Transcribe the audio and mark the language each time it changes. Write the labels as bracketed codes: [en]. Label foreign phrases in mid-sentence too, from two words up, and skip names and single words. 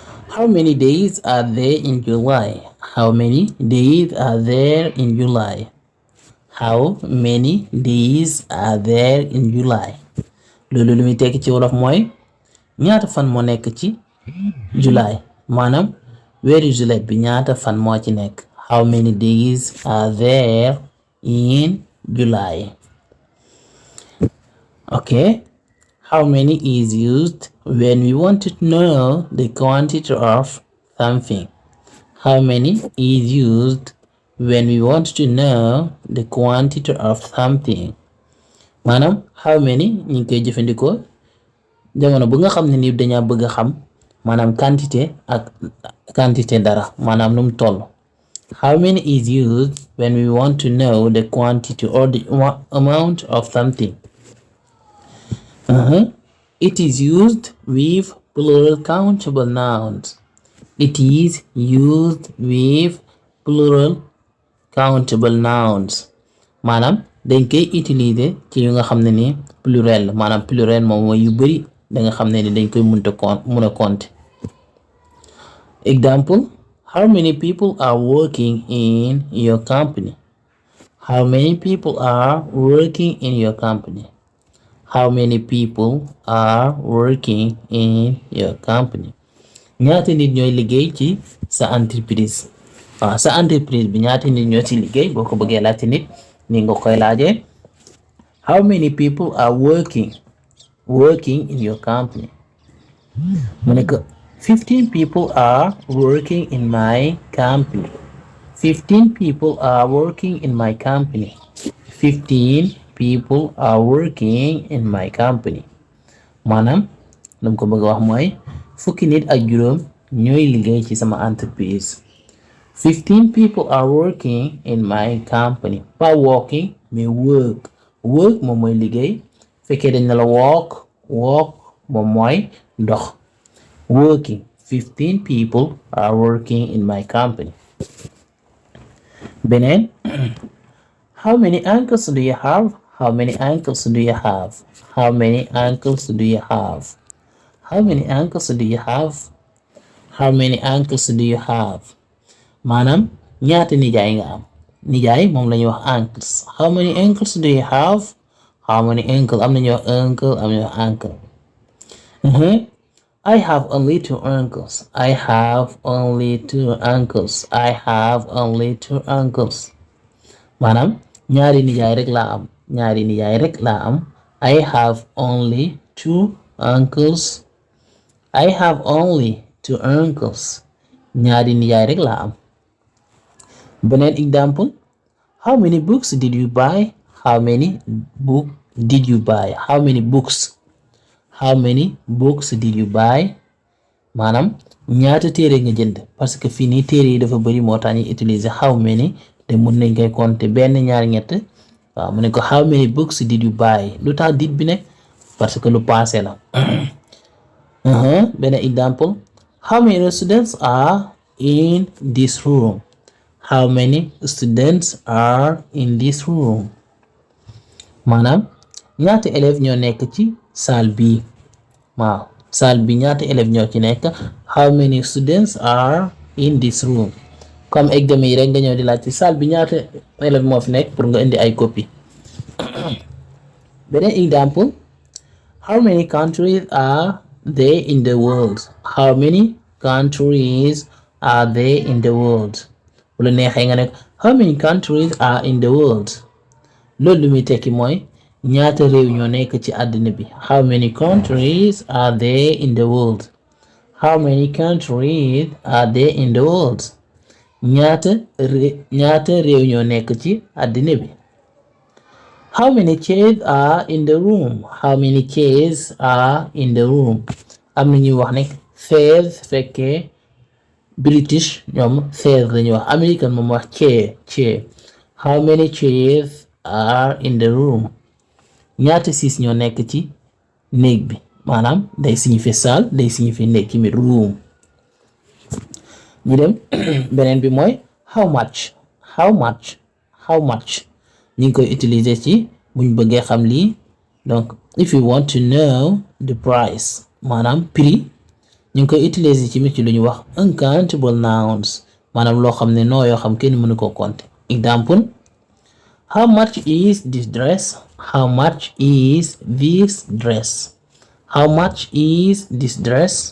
[en] How many days are there in July? How many days are there in July? How many days are there in July? [wo] loolu lu muy tekki ci wolof mooy ñaata fan moo nekk ci July maanaam weeru July bi ñaata fan moo ci nekk. [en] How many days are there in July? Okay. How many is used when we want to know the quantity of something? How many is used when we want to know the quantity of something? [wo] maanaam [en] how many [wo] ñu ngi koy jëfandikoo jamono bu nga xam ne ni dañaa bëgg a xam maanaam quantité dara maanaam nu mu toll. [en] How many is used when we want to know the quantity or the amount of something? It is used with plural countable nouns. It is used with plural countable nouns. [wo] maanaam dañ koy utiliser ci yu nga xam ne ni pluriel maanaam pluriel moom mooy yu bari da nga xam ne ni dañ koy mun a compter. [en] Example: how many people are working in your company? How many people are working in your company? How many people are working in your company? [wo] ñaata nit ñooy liggéey ci sa entreprise. sa entreprise bi ñaata nit ñoo ci liggéey boo ko bëggee laajte nit ni nga koy laajee [en] how many people are working in your company. [wo] mu ne ko [en] 15 people are working in my company. 15 people are working in my company. 15 people are working in my company. [wo] maanaam lu ko bëgg a wax mooy fukki nit ak juróom ñooy liggéey ci sama entreprise. [en] 15 people are working in my company. [wo] pas working mais work moom mooy liggéey fekkee dañ na la walk moom mooy dox. [en] Working 15 people are working in my company. beneen how many uncles do you have? How many uncles do you have? How many uncles do you have? How many uncles do you have? How many uncles do you have? [wo] maanaam ñaata nijaay nga am. nijaay moom la ñuy wax uncles. [en] How many uncles do you have? How many uncle [wo] am nañu wax uncle am nañu wax uncle. [en] I have only 2 uncles. I have only 2 uncles. I have only 2 uncles. [wo] maanaam ñaari nijaay rek laa am. [en] I have only 2 uncles. I have only 2 uncles. [wo] ñaari nijaay rek laa am. [en] beneen example: how many books did you buy? How many books did you buy? How many books? How many books did you buy? [wo] maanaam ñaata téere nga jënd [fr] parce que [wo] fii nii téere yi dafa bari moo tax ñu utiliser [en] how many [wo] te mun nañ koy compter benn ñaar ñett. waaw mu ne ko [en] how many books did you buy [wo] lu tax did bi ne [fr] parce que [wo] lu passé la. [en] benn example: how many students are in this room? How many students are in this room? [wo] maanaam ñaata élèves ñoo nekk ci salle bi. waaw salle bi ñaata élèves ñoo ci nekk. [en] how many students are in this room? [fr] comme examen [wo] yi rek nga ñëw di laaj ci salle bi ñaata élèves moo fi nekk pour nga indi ay copie. [en] beneen example: how many countries are there in the world? How many countries are there in the world? [wo] bu la neexee nga nekk [en] how many countries are in the world? [wo] loolu lu muy tekki mooy ñaata réew ñoo nekk ci àddina bi. [en] how many countries are there in the world? How many countries are there in the world? [wo] ñaata réew ñoo nekk ci àddina bi. [en] How many chairs are in the room? How many chairs are in the room? [wo] am na ñuy wax ne chairs fekkee British ñoom chairs lañuy wax. American moom wax chair. [en] How many chairs are in the room? [wo] ñaata siis ñoo nekk ci néeg bi. maanaam day signifier salle day signifier néeg ci biir room. ñu dem beneen bi mooy [en] how much [wo] ñu ngi koy utiliser ci buñ bëggee xam lii. donc [en] if you want to know the price [wo] maanaam prix ñu ngi koy utiliser ci mit ci lu ñu wax [en] uncountable nouns [wo] maanaam loo xam ne noo yoo xam kenn mënu ko compter. [en] Example: how much is this dress? How much is this dress? How much is this dress?